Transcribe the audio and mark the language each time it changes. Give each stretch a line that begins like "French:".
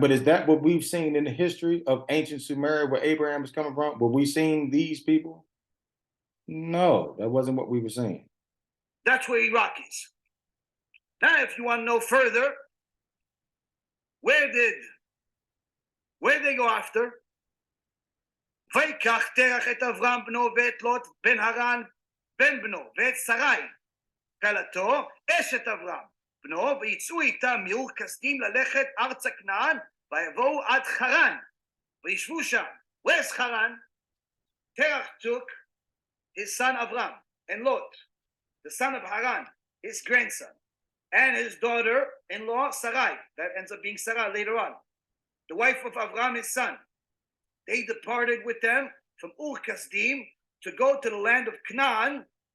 English: But is that what we've seen in the history of ancient Sumeria where Abraham is coming from? Were we seeing these people? No, that wasn't what we were seeing. That's where Iraq is. Now, if you want to know further, where did they go after?
Hebrew: ויקח תרח את אברהם בנו ואת לוט בן הרן בן בנו ואת שרי כלתו אשת אברהם בנו ויצאו איתם מאור כסדים ללכת ארצה כנען ויבואו עד חרן וישבו שם.
English: Where's Haran? Terach took his son Avram and Lot, the son of Haran, his grandson, and his daughter-in-law Sarai. That ends up being Sarah later on, the wife of Avram, his son. They departed with them from Ur Kasdim to go to the land of Canaan.